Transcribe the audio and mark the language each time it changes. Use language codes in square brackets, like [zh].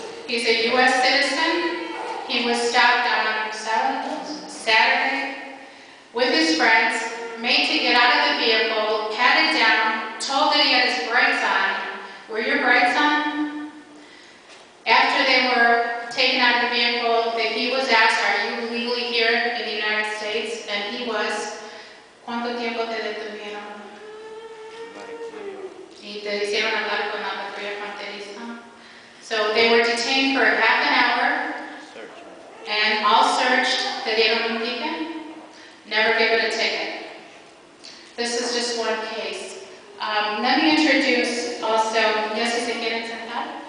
[en] He's a U.S. citizen. He was stopped on Saturday with his friends, made to get out of the vehicle, patted down, told that he had his brights on. Were your brights on? After they were taken out of the vehicle, that he was asked, are you legally here in the United States? And he was. [es] ¿Cuánto tiempo te detuvieron? Y te hicieron hablar con la patrulla fronteriza. [en] So they were detained for half an hour, and all searched. [es] Te dieron un ticket? [en] Never given a ticket. This is just one case. Let me introduce also, yes, [es] si se quieren sentar.